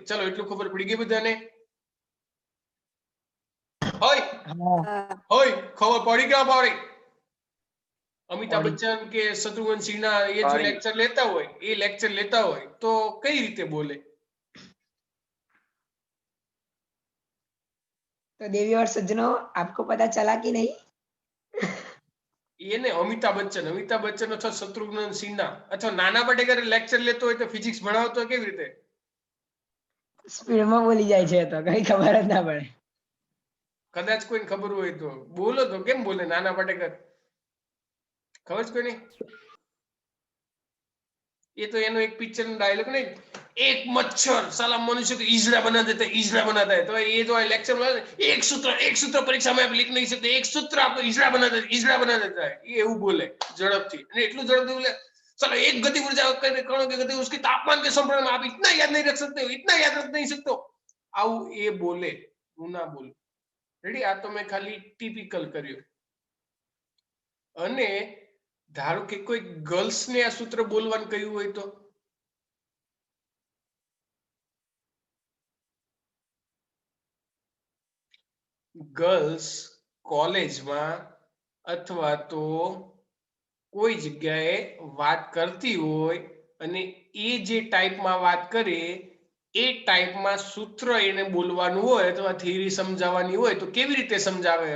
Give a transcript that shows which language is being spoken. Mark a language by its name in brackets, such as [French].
[Gujarati] ચલો, એટલું ખબર પડી ગઈ બધાને? હોય ખબર પડી કે પડી? અમિતાભ બચ્ચન કે શત્રુઘ્ન સિન્હા એ જો લેક્ચર લેતા હોય તો કઈ રીતે બોલે? [Hindi] तो देवी और सज्जनों, आपको पता चला कि नहीं? [Gujarati] એને અમિતાભ બચ્ચન અથવા શત્રુઘ્ન સિન્હા અથવા નાના પાટેકર લેક્ચર લેતો હોય તો ફિઝિક્સ ભણાવતો હોય કેવી રીતે? સ્પીડમાં બોલી જાય છે તો કઈ ખબર જ ના પડે. કદાચ કોઈને ખબર હોય તો બોલો, તો કેમ બોલે નાના પાટેકર? ખબર છે કોઈને? [Hindi] ये तो [Gujarati] એનો એક પિક્ચર નો ડાયલોગ નહીં, [Hindi] एक मच्छर साला मनुष्य को ईजड़ा बना देता है, तो ये जो लेक्चर में एक सूत्र परीक्षा में आप लिख नहीं सकते, एक सूत्र आपको ईजड़ा बना देता है, ये [Gujarati] એવું બોલે ઝડપથી. અને એટલું ઝડપથી બોલે, [Hindi] चलो एक गति ऊर्जा कणों की गति उसके तापमान के संबंध में आप इतना याद नहीं रख सकते, इतना याद रख नहीं सकते, [Gujarati] આવું એ બોલે, હું ના બોલું. રેડી? આ તો મેં ખાલી ટિપિકલ કર્યું. અને ધારો કે કોઈ ગર્લ્સ ને આ સૂત્ર બોલવાનું કહ્યું હોય તો ગર્લ્સ કોલેજમાં અથવા તો કોઈ જગ્યાએ વાત કરતી હોય અને એ જે ટાઈપમાં વાત કરે એ ટાઈપમાં સૂત્ર એને બોલવાનું હોય અથવા થિયરી સમજાવવાની હોય તો કેવી રીતે સમજાવે?